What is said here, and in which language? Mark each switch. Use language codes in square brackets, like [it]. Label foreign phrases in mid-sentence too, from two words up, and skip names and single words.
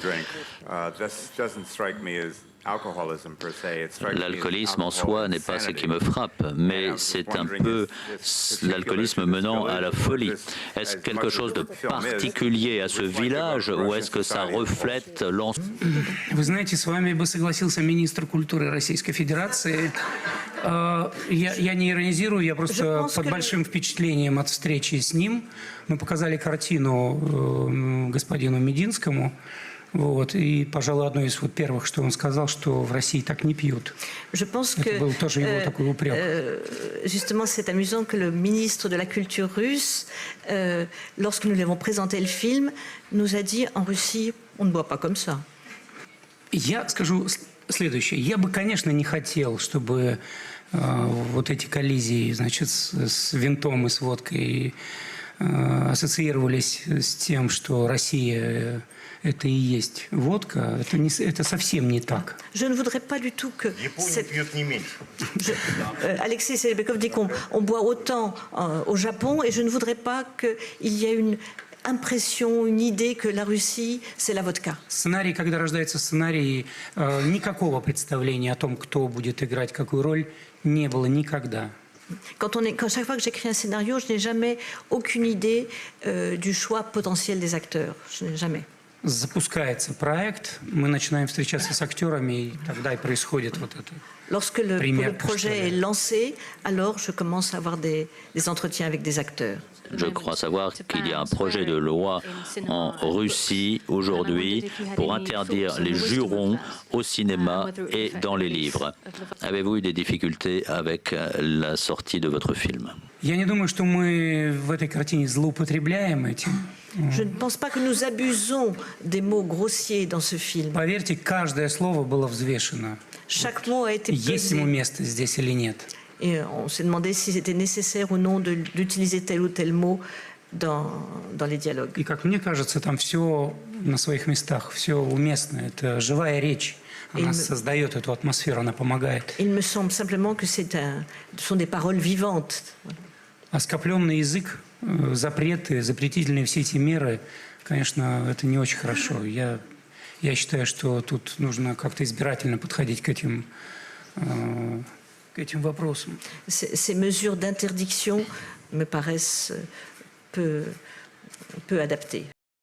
[fr] L'alcoolisme en soi n'est pas ce qui me frappe, mais c'est un peu l'alcoolisme menant à la folie. Est-ce quelque chose de particulier à ce village ou est-ce que ça reflète l'ensemble? [ru] Вы знаете, с вами бы согласился министр культуры Российской Федерации. Я не иронизирую, я просто под большим впечатлением от встречи с ним. Мы показали картину господину Мединскому. Вот, и, пожалуй, одно из первых, что он сказал, что в России так не пьют. [fr] Je pense [ru] Это был тоже его такой упрек. [fr] Justement, c'est amusant que le ministre de la Culture russe, lorsque nous lui avons présenté le film, nous a dit en Russie, on ne boit pas comme ça. [ru] Я скажу следующее. Я бы, конечно, не хотел, чтобы вот эти коллизии, значит, с винтом и с водкой ассоциировались с тем, что Россия это и есть водка. Это совсем не так. [fr] Je ne voudrais pas du tout que... Alexei Serebekov dit qu'on boit autant au Japon et je ne voudrais pas qu'il y ait une impression, une idée que la Russie, c'est la vodka. [ru] Сценарий, когда рождается сценарий, никакого представления о том, кто будет играть какую роль, не было никогда. [fr] Chaque fois que j'écris un scénario, je n'ai jamais aucune idée du choix potentiel des acteurs. Je n'ai jamais. [ru] Запускается проект, мы начинаем встречаться с актерами, и тогда и происходит вот это. [fr] Lorsque le projet est lancé, alors je commence à avoir des entretiens avec des acteurs. Je crois savoir qu'il y a un projet de loi en Russie aujourd'hui pour interdire les jurons au cinéma et dans les livres. Avez-vous eu des difficultés avec la sortie de votre film? [ru] Я не думаю, что мы в этой картине злоупотребляем этим. [fr] Je ne pense pas que nous abusons des mots grossiers dans ce film. [ru] Поверьте, каждое слово было взвешено. [fr] Chaque mot a été pesé. [ru] Есть ему место здесь или нет. [fr] Et on s'est demandé si c'était nécessaire ou non d'utiliser tel ou tel mot dans les dialogues. [ru] И как мне кажется, там все на своих местах, все уместно. Это живая речь. Она создает эту атмосферу, она помогает. [fr] Il me semble simplement que ce sont des paroles vivantes. [ru] Оскопленный язык, запреты, запретительные все эти меры, конечно, это не очень хорошо. Я считаю, что тут нужно как-то избирательно подходить к этим вопросам. [fr] Ces mesures d'interdiction me paraissent peu adaptées.